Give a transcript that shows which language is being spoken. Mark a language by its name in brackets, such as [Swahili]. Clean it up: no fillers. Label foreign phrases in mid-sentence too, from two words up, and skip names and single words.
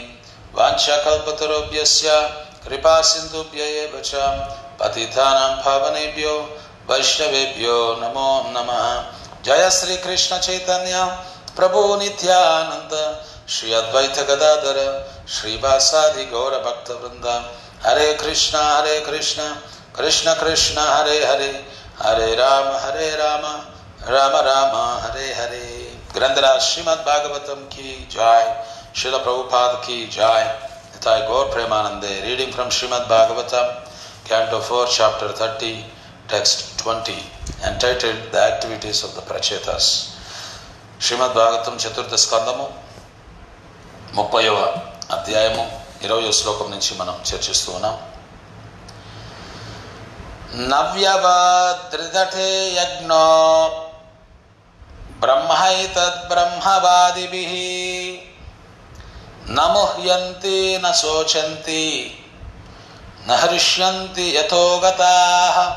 [Sanskrit] वाञ्छाकल्पतरुभ्यश्च कृपा सिन्धुभ्य एव च पतितानां पावनेभ्यो वैष्णवेभ्यो नमो नमः। जय श्री कृष्ण चैतन्य प्रभु नित्यानंद श्री अद्वैत गदाधर श्रीवासादि गौर भक्त वृंद। हरे कृष्ण कृष्ण कृष्ण हरे हरे हरे राम राम राम हरे हरे। [Hindi] ग्रंथराज श्रीमद् भागवतम की जय। श्रील प्रभुपाद की जय। [Sanskrit] निताय गौर प्रेमानंदे। [English] reading from Srimad Bhagavatam canto 4 chapter 30 text 20 entitled the activities of the prachetas. [Sanskrit] श्रीमद् भागवतम चतुर्थ स्कंदము [Telugu] 30వ అధ్యాయము 20వ శ్లోకం నుంచి మనం చర్చిస్తూ ఉన్నాం. [Sanskrit] నవ్యవద్రిదటే యజ్ఞో బ్రహ్మైతద్ బ్రహ్మవాదిభిః న ముహ్యంతి న శోచంతి న హృష్యంతి యతో గతాః.